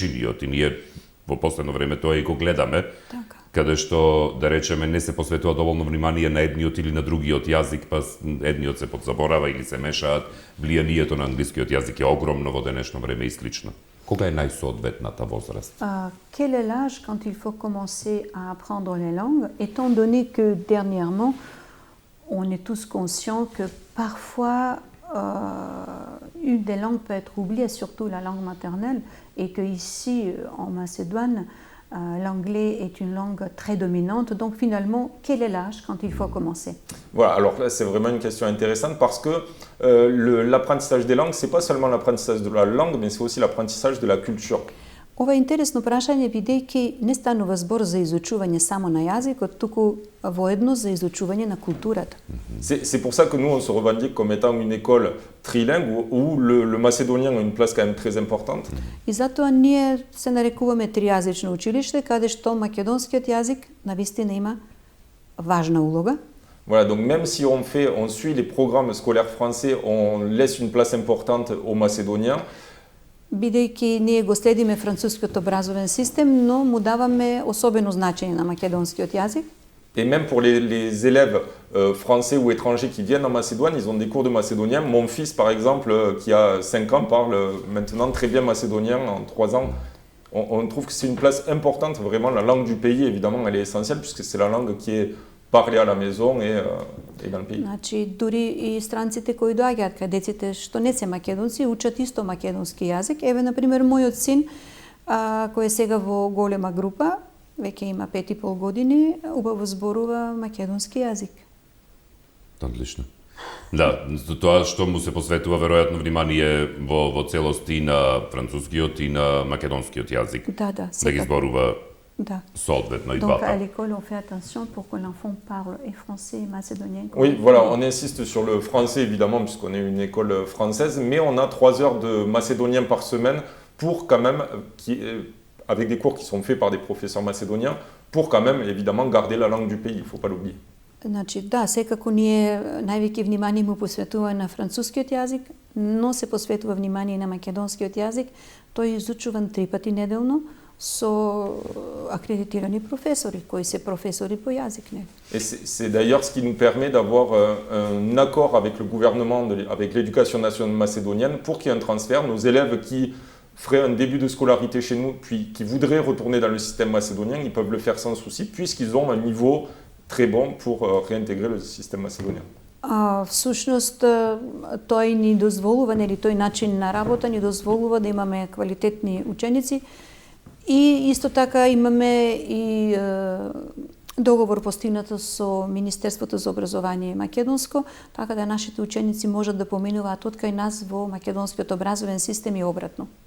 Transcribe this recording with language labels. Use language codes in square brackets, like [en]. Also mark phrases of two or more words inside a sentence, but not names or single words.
[mk] И ние во последно време тоа и го гледаме, каде што, да речеме, не се посветува доволно внимание на едниот или на другиот јазик, па едниот се подзаборава или се мешаат. Влијанието на англискиот јазик е огромно во денешно време и слично. Кога е најсоодветната возраст? [fr] Quel est l'âge quand il faut commencer à apprendre les langues, étant donné que dernièrement, on est tous conscients que parfois une des langues peut être oubliée, surtout la langue maternelle, et que ici, en Macédoine, l'anglais est une langue très dominante. Donc finalement, quel est l'âge quand il faut commencer? Voilà, alors là c'est vraiment une question intéressante parce que l'apprentissage des langues, c'est pas seulement l'apprentissage de la langue, mais c'est aussi l'apprentissage de la culture. [mk] Ова е интересно прашање, бидејќи не станува збор за изучување само на јазикот, туку воедно за изучување на културата. [fr] C'est pour ça que nous on se revendique comme étant une école trilingue où le macédonien a une place quand même très importante. [mk] И затоа ние се нарекуваме тријазично училиште, каде што македонскиот јазик навистина има важна улога. [fr] Voilà, donc même si on suit les programmes scolaires français, on laisse une place importante aux macédoniens. [mk] Бидејќи ние го следиме францускиот образовен систем, но му даваме особено значење на македонскиот јазик. [fr] Et même pour les élèves français ou étrangers qui viennent en Macédoine, ils ont des cours de macédonien. Mon fils, par exemple, qui a 5 ans, parle maintenant très bien macédonien en 3 ans. on trouve que c'est une place importante, vraiment la langue du pays, évidemment, elle est essentielle puisque c'est la langue qui est parlée à la maison et dans le pays. [mk] Значи, дури и странците кои доаѓаат кај деците што не се македонци, учат исто македонски јазик. Еве, например, мојот син, кој е сега во голема група, веќе има 5,5 години, убаво зборува македонски јазик. Одлично. Да, тоа што му се посветува веројатно внимание во целост и на францускиот и на македонскиот јазик. Да, Да ги зборува соодветно и [fr] Donc [mk] двата. [fr] à l'école, on fait attention pour que l'enfant parle et français et macédonien. Oui, voilà, on insiste sur le français évidemment puisqu'on est une école française, mais on a 3 heures de macédonien par semaine pour quand même, avec des cours qui sont faits par des professeurs macédoniens, pour quand même évidemment garder la langue du pays, il ne faut pas l'oublier. [mk] Значи, да, секако ние највеќе внимание му посветуваме на францускиот јазик, но се посветува внимание и на македонскиот јазик. Тој е изучуван 3 пати неделно со акредитирани професори, кои се професори по јазик. [fr] Et c'est d'ailleurs ce qui nous permet d'avoir un accord avec le gouvernement, avec l'éducation nationale macédonienne, pour qu'il y ait un transfert. Nos élèves qui feraient un début de scolarité chez nous, puis qui voudraient retourner dans le système macédonien, ils peuvent le faire sans souci, puisqu'ils ont un niveau très bon pour réintégrer le système macédonien. [mk] Всушност, тој ни дозволува, нели, тој начин на работа ни дозволува да имаме квалитетни ученици и исто така имаме и договор постигнато со Министерството за образование македонско, така да нашите ученици можат да поминуваат од кај нас во македонскиот образовен систем и обратно.